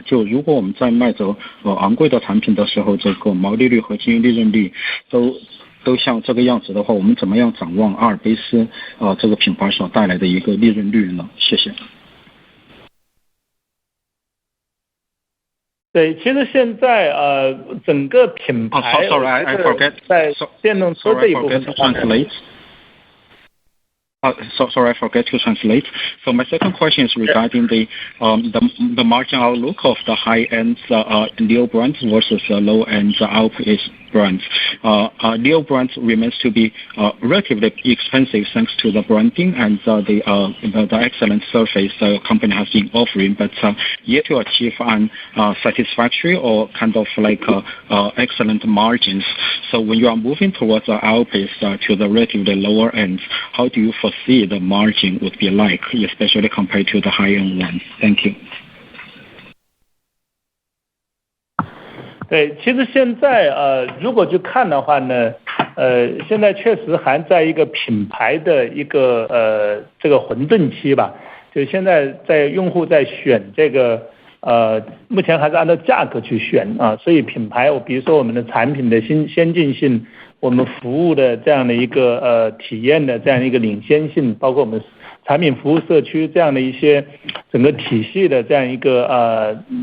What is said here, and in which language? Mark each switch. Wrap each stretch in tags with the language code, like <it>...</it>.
<zh>就如果我们在卖着昂贵的产品的时候，这个毛利率和经营利润率都像这个样子的话，我们怎么样展望阿尔卑斯这个品牌所带来的一个利润率呢？谢谢。对，其实现在整个品牌在电动车这一部分的话，</zh> <en>Sorry, I forget to translate. So my second question is regarding the margin outlook of the high-end NIO brands versus low-end Alpes brands. NIO brands remains to be relatively expensive thanks to the branding and the excellent service the company has been offering, but yet to achieve an satisfactory or kind of like excellent margins. So when you are moving towards the Alpes to the relatively lower ends, how do you foresee the margin would be like, especially compared to the high-end ones? Thank you.</en> <zh>对，其实现在如果去看的话呢，现在确实还在一个品牌的一个这个混沌期吧，就现在用户在选这个目前还是按照价格去选啊，所以品牌比如说我们的产品的先进性，我们服务的这样的一个体验的这样一个领先性，包括我们产品服务社区这样的一些整个体系的这样一个</zh>